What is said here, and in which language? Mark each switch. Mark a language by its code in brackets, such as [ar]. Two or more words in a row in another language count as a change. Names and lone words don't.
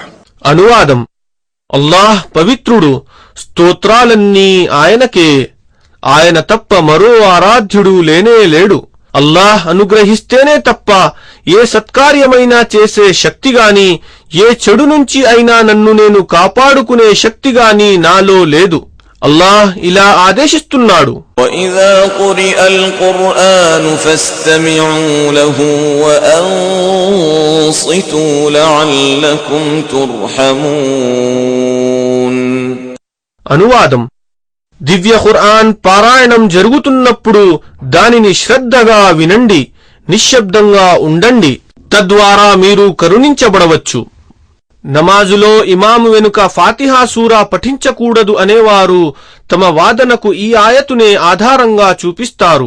[te] అనువాదం: అల్లాహ్ పవిత్రుడు, స్తోత్రాలన్నీ ఆయనకే, ఆయన తప్ప మరో ఆరాధ్యుడు లేనే లేడు. అల్లాహ్ అనుగ్రహిస్తేనే తప్ప ఏ సత్కార్యమైనా చేసే శక్తిగాని, ఏ చెడు నుంచి అయినా నన్ను నేను కాపాడుకునే శక్తిగాని నాలో లేదు. అల్లాహ్ ఇలా ఆదేశిస్తున్నాడు: [ar] وَإِذَا قُرِئَ الْقُرْآنُ فَاسْتَمِعُوا لَهُ وَأَنصِتُوا لَعَلَّكُمْ تُرْحَمُونَ. [te] అనువాదం: దివ్య ఖుర్ఆన్ పారాయణం జరుగుతున్నప్పుడు దానిని శ్రద్ధగా వినండి, నిశ్శబ్దంగా ఉండండి, తద్వారా మీరు కరుణించబడవచ్చు. నమాజులో ఇమాము వెనుక ఫాతిహా సూరా పఠించకూడదు అనేవారు తమ వాదనకు ఈ ఆయతునే ఆధారంగా చూపిస్తారు.